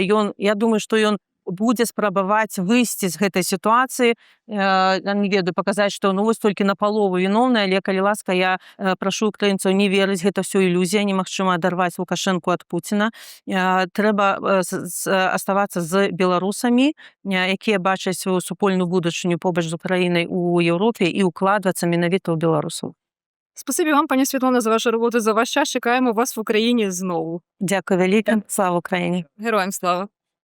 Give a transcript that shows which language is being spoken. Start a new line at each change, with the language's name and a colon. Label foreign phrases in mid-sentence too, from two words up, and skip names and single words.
Belarusian: Я думаю, што ён будзе спрабаваць выйсці з гэтай сітуацыі, не ведаю, паказаць, што вось толькі напалову віноўны, але, калі ласка, я прашу украінцаў не верыць, гэта ўсё ілюзія, немагчыма адарваць Лукашэнку ад Пуціна. Трэба аставацца з беларусамі, якія бачаць сваю супольную будучыню побач з Украінай у Європі і укладвацца менавіта ў беларусаў.
Ukrainian: Спасибі вам, пані Світлано, за вашу роботу, за ваш час. Чекаємо вас в Україні знову. Дякую вяліка. Слава Україні. Героям слава.